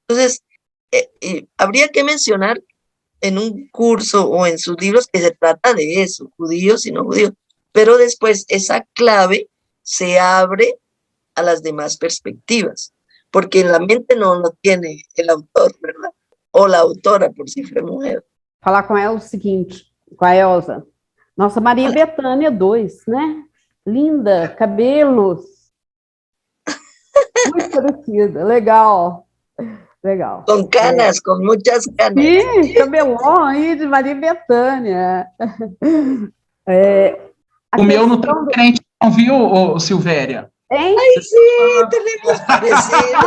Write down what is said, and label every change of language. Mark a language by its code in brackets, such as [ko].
[es] Entonces, habría que mencionar en un curso o en sus libros que se trata de eso, judíos y no judíos. Pero después esa clave se abre a las demás perspectivas, porque en la mente no lo tiene el autor, ¿verdad? [pt] Ou a autora, por si foi mulher. Falar com ela o seguinte, com a Elza. Nossa, Maria Bethânia 2, né? Linda, cabelos. Muito parecida, legal. Legal. Com canas, com muitas canas. Sim, cabelão aí de Maria Bethânia. O meu não tem crente, não, viu, Silvéria? Hein? Ai, sim, [es] tenemos parecido.